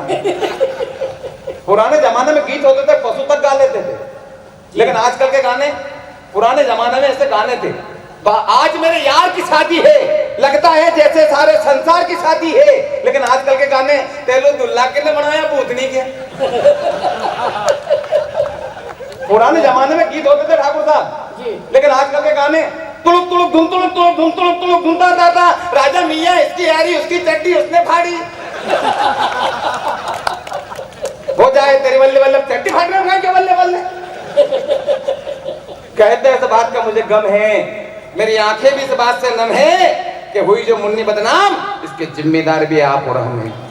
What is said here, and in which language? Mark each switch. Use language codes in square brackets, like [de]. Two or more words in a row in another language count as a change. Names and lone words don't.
[hi] पुराने जमाने में गीत होते थे, पशु तक गा लेते थे, लेकिन आजकल के गाने, पुराने जमाने में ऐसे गाने थे, आज मेरे यार की शादी है, लगता है जैसे सारे संसार की शादी है, लेकिन आजकल के गाने, तेलो दुल्ला के ने बनाया भूतनी के। पुराने जमाने में गीत होते थे ठाकुर साहब, लेकिन आजकल के गाने तुलुक तुलुक धुम तुलुक तुलुक धुम तुलुक तुलुक धुमता था, राजा मियाँ इसकी यारी उसकी चड्डी उसने फाड़ी, हो जाए तेरी बल्ले बल्ले चड्डी फाड़ रहे क्या बल्ले बल्ले। कहते हैं इस बात का मुझे गम है, मेरी आंखें भी इस बात से नम है कि हुई जो मुन्नी बदनाम, इसके जिम्मेदार भी आप और हम हैं।